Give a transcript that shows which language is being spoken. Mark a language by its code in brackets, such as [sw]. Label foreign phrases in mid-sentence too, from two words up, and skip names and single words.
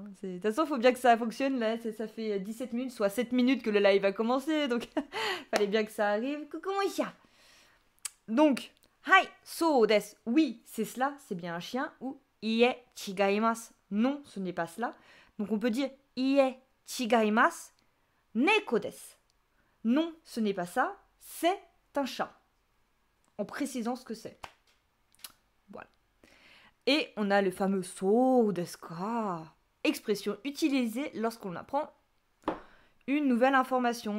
[fr] De toute façon, il faut bien que ça fonctionne. Là, ça fait 17 minutes, soit 7 minutes que le live a commencé, donc fallait bien que ça arrive. Coucou mon chien. Donc, [ja] はい、そうです. [fr] Oui, c'est cela, c'est bien un chien. Ou [ja] いいえ、違います. [fr] Non, ce n'est pas cela. Donc, on peut dire [ja] いいえ、違います。猫です. [fr] Non, ce n'est pas ça, c'est un chat. En précisant ce que c'est. Voilà. Et on a le fameux [ja] そうですか. [fr] Expression utilisée lorsqu'on apprend une nouvelle information.